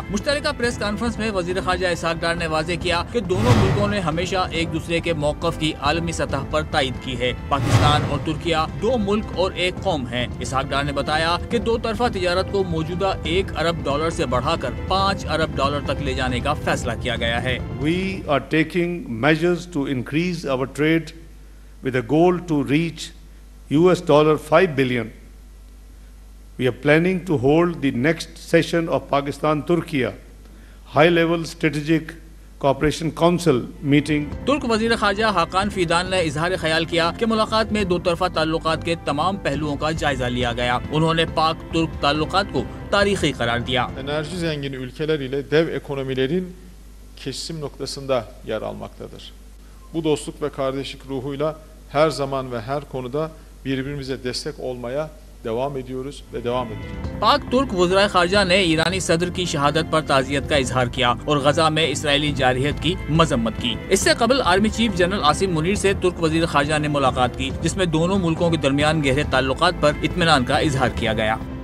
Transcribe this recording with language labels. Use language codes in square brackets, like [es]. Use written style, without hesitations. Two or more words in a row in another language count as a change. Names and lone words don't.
[ur] مشترکہ پریس کانفرنس میں وزیر خارجہ اسحاق ڈار نے واضح کیا کہ دونوں ملکوں نے ہمیشہ ایک دوسرے کے موقف کی عالمی سطح پر تائید کی ہے۔ پاکستان اور ترکیہ دو ملک اور ایک قوم ہیں۔ اسحاق ڈار نے بتایا کہ دو طرفہ تجارت کو موجودہ $1 ارب سے بڑھا کر $5 ارب تک لے جانے کا فیصلہ کیا گیا ہے۔ [en] We are taking measures to increase our trade with a goal to reach $5 billion. We are planning to hold the next session of Pakistan-Turkey high-level strategic cooperation council meeting. [ur] ترک وزیر خارجہ حاکان فیدان نے اظہار خیال کیا کہ ملاقات میں دو طرفہ تعلقات کے تمام پہلوؤں کا جائزہ لیا گیا۔ انہوں نے پاک ترک تعلقات کو تاریخی قرار دیا۔ [tr] Enerji zengin ülkeler ile dev ekonomilerin kesişim noktasında yer almaktadır. Bu dostluk ve kardeşlik ruhuyla her zaman ve her konuda birbirimize destek olmaya devam ediyoruz ve devam edeceğiz. [ur] پاک ترک وزرائے خارجہ نے ایرانی صدر کی شہادت پر تعزیت کا اظہار کیا اور غزہ میں اسرائیلی جارحیت کی مذمت کی۔ اس سے قبل آرمی چیف جنرل عاصم منیر سے ترک وزیر خارجہ نے ملاقات کی، جس میں دونوں ملکوں کے درمیان گہرے تعلقات پر اطمینان کا اظہار کیا گیا۔